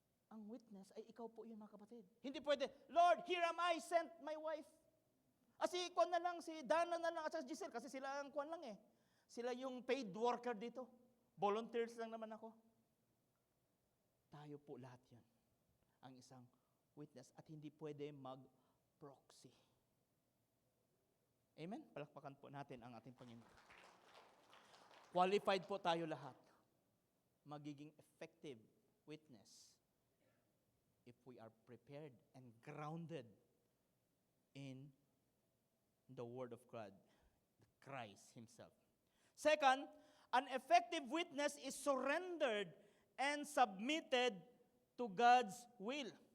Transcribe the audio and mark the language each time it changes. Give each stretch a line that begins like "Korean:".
Filipino: Ang witness ay ikaw po yun, mga kapatid. Hindi pwede,
English: Lord, here am I, sent my wife.
Filipino: Si Kwan na lang, si Dana na lang, at si Giselle, kasi sila ang Kwan lang eh. Sila yung paid worker dito. Volunteers lang naman ako. Tayo po lahat yan. Ang isang witness at hindi pwede mag-proxy. Amen? Palakpakan po natin ang ating Panginoon. Qualified po tayo lahat.
English: Magiging effective witness if we are prepared and grounded in the Word of God, Christ Himself. Second, an effective witness is surrendered and submitted to God's will.